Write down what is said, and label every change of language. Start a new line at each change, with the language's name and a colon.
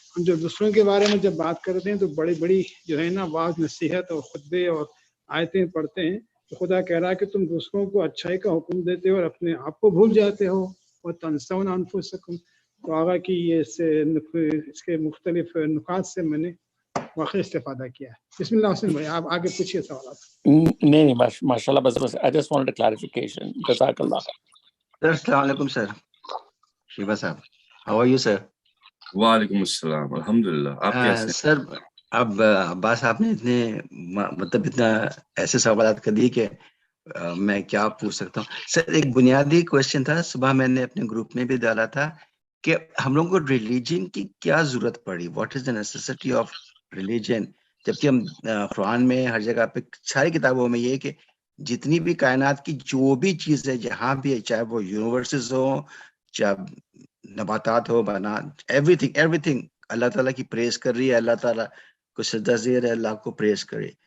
Urdu: ہم جب دوسروں کے بارے میں جب بات کرتے ہیں تو بڑی بڑی جو ہے نا واعظ نصیحت اور خطبے اور آیتیں پڑھتے ہیں, تو خدا کہہ رہا ہے کہ تم دوسروں کو اچھائی کا حکم دیتے ہو اور اپنے آپ کو بھول جاتے ہو.
Arabic: وَتَنْسَوْنَ أَنفُسَكُمْ.
Urdu: تو آگا کہ یہ اس کے مختلف نکات سے میں نے واقعی استفادہ کیا ہے. بسم اللہ حسین بھائی, آپ آگے پوچھیے سوالات. نہیں ماشاء اللہ, بس
English: I just wanted a clarification.
Urdu: جزاک اللہ. السلام علیکم سر. شیبہ صاحب,
English: how are you sir?
Urdu: وعلیکم السلام, الحمدللہ. آپ کیسے ہیں سر؟ اب عباس آپ نے اتنا ایسے سوالات کر دیے کہ میں کیا پوچھ سکتا ہوں. سر ایک بنیادی کوشچن تھا, صبح میں نے اپنے گروپ میں بھی ڈالا تھا کہ ہم لوگوں کو ریلیجن کی کیا ضرورت پڑی,
English: what is the necessity of religion,
Urdu: جبکہ ہم قرآن میں ہر جگہ پہ ساری کتابوں میں یہ کہ جتنی بھی کائنات کی جو بھی چیز ہے جہاں بھی ہے, چاہے وہ یونیورسز ہو, چاہے نباتات ہو, ایوری تھنگ اللہ تعالیٰ کی پریز کر رہی ہے, اللہ تعالیٰ کو سجدہ زیر ہے, اللہ کو پریز کرے.